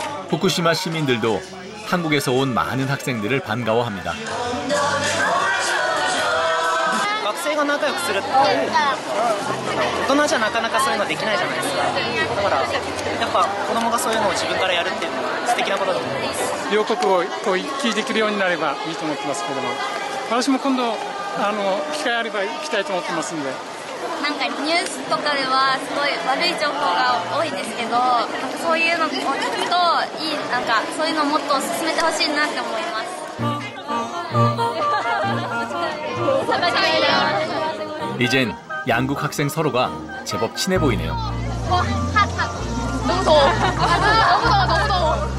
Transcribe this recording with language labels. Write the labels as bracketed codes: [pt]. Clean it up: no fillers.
[ko] 후쿠시마 시민들도 한국에서 온 많은 학생들을 반가워합니다. [ja] 学生が仲良くするって大人じゃなかなかそういうのできないじゃないですか。だからやっぱ子供がそういうのを自分からやるっていうのは素敵なことだと思います。両国語を行き来できるようになればいいと思ってますけども、私も今度機会あれば行きたいと思ってますんで。なんかニュースとかではすごい悪い情報が多いんですけど、なんかそういうのを聞くとなんかそういうのをもっと進めてほしいなって思います。 [ko] 이젠 양국 학생 서로가 제법 친해 보이네요. 너무 더워. 너무 더워.